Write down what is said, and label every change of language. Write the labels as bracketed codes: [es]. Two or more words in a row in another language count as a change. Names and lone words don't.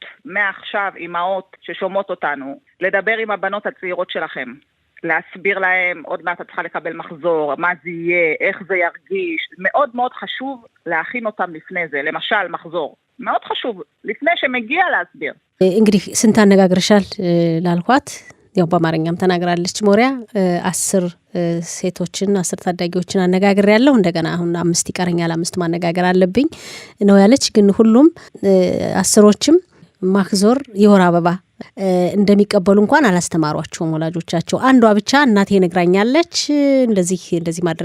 [he] מעכשיו, אימהות ששומעות אותנו, לדבר עם הבנות הצעירות שלכם, להסביר להם, עוד מעט את צריכה לקבל מחזור, מה זה יהיה, איך זה ירגיש. מאוד מאוד חשוב להכין אותם לפני זה, למשל מחזור. מאוד חשוב, לפני שמגיע להסביר. [am] እንግዲህ ስንት አነጋግረሻል ላልኳት ያው በአማርኛም ተናግራለች ሞሪያ 10 ሴቶችን 10 ታዳጊዎችን አነጋግሬያለሁ። እንደገና አሁን 5 ይቀረኛል፣ 5 ማነጋገር አለብኝ ነው ያለች። ግን ሁሉም 10ዎችም ማክዞር የወር አበባ እንደሚቀበሉ እንኳን አላስተማሯቸውም ወላጆቻቸው። አንዷ ብቻ እናቴ ነግራኛለች፣ እንደዚህ ማድረግ